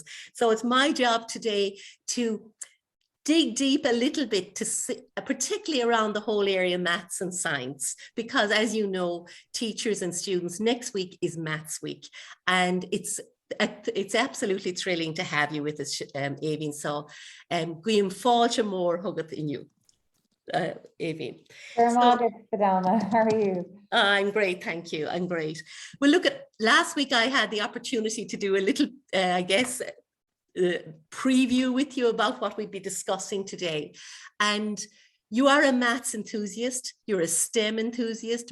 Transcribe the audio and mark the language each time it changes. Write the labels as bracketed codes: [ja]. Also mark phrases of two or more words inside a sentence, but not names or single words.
[en] So it's my job today to dig deep a little bit, to see, particularly around the whole area of maths and science, because as you know, teachers and students, next week is Maths Week, and it's absolutely thrilling to have you with us, Aoibhinn. [ga] So, Guim fáilte mór thugad inniu, Aoibhinn. [en] Fidelma, how are you? I'm great, thank you. I'm great. Well, look, last week I had the opportunity to do a little, I guess, preview with you about what we'd be discussing today. And you are a maths enthusiast, you're a STEM enthusiast.